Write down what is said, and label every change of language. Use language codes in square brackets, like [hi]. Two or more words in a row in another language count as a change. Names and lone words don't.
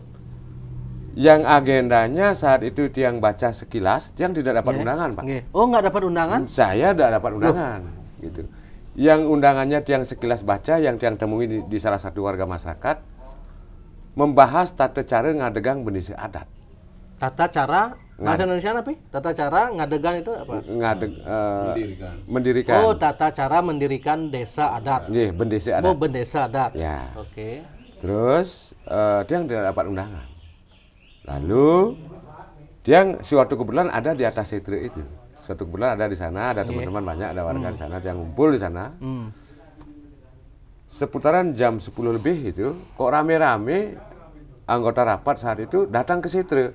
[id] yang agendanya saat itu tiang baca sekilas, tiang tidak dapat undangan, Pak. Oh, nggak dapat undangan? Saya tidak dapat undangan, gitu. Yang undangannya tiang sekilas baca, yang tiang temui di salah satu warga masyarakat, membahas tata cara [ban] ngadegang bendesa adat. [id] Tata cara bahasa Indonesia apa? Tata cara ngadegang itu apa? Mendirikan. Oh, tata cara mendirikan desa adat. Nggih, bendesa adat. Oh, bendesa adat. Ya. Oke. Terus tiang tidak dapat undangan. Lalu tiang suatu kebetulan ada di atas setre itu. Suatu kebetulan ada di sana, ada teman-teman banyak, ada warga di sana, yang ngumpul di sana. Seputaran jam 10 lebih itu, kok rame-rame anggota rapat saat itu datang ke setre.